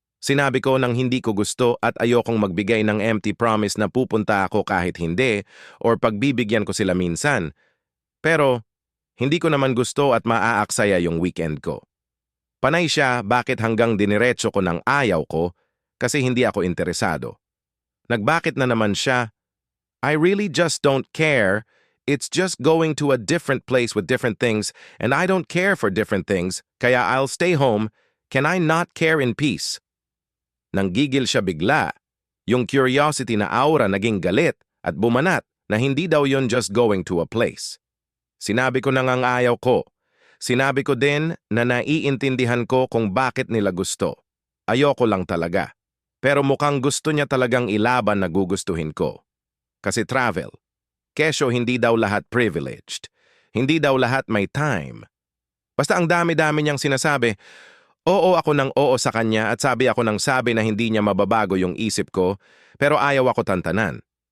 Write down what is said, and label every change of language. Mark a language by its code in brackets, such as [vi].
[tl] Sinabi ko nang hindi ko gusto at ayokong magbigay ng empty promise na pupunta ako kahit hindi or pagbibigyan ko sila minsan. Pero hindi ko naman gusto at maaaksaya yung weekend ko. Panay siya bakit hanggang diniretso ko ng ayaw ko kasi hindi ako interesado. Nagbakit na naman siya, [en] I really just don't care. It's just going to a different place with different things and I don't care for different things, kaya I'll stay home. Can I not care in peace? [tl] Nanggigil siya bigla. Yung curiosity na aura naging galit at bumanat na hindi daw yon just going to a place. Sinabi ko na ngang ayaw ko. Sinabi ko din na naiintindihan ko kung bakit nila gusto. Ayoko lang talaga. Pero mukhang gusto niya talagang ilaban na gugustuhin ko. Kasi travel. Kesyo hindi daw lahat privileged. Hindi daw lahat may time. Basta ang dami-dami niyang sinasabi, oo ako ng oo sa kanya at sabi ako ng sabi na hindi niya mababago yung isip ko, pero ayaw ako tantanan.